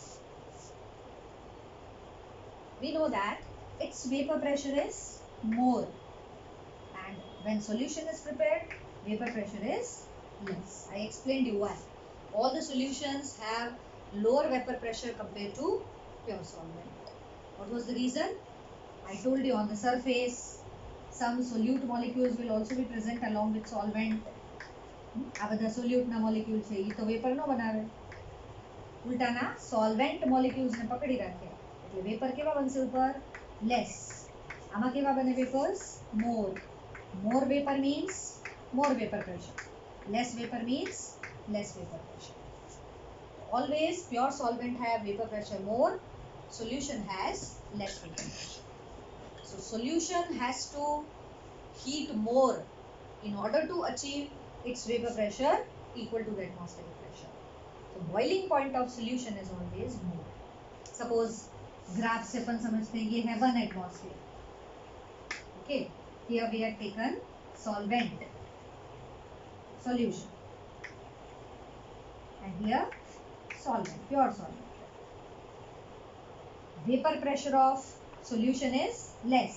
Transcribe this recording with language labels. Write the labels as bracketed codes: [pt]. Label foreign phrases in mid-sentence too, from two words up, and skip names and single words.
[en] We know that its vapor pressure is more, and when solution is prepared, vapor pressure is less. I explained you why. All the solutions have lower vapor pressure compared to pure solvent. What was the reason? I told you, on the surface some solute molecules will also be present along with solvent. [gu] આ બધા solute ના molecule છે, એ તો vapor નો બનાવે, ઉલટાના [en] solvent molecules [gu] ને પકડી રાખે, એટલે vapor કેવા બનશે ઉપર? less. આમાં કેવા બને vapors? more. [en] More vapor means more vapor pressure. Less vapor means less vapor pressure. Always pure solvent have vapor pressure more, solution has less vapor pressure. So solution has to heat more in order to achieve its vapor pressure equal to the atmospheric pressure. So boiling point of solution is always more. Suppose graph [hi] से अपन समझते हैं, ये है 1 atmosphere. [en] Okay, here we have taken solvent, solution, and here solvent, pure solvent. Vapor pressure of solution is less.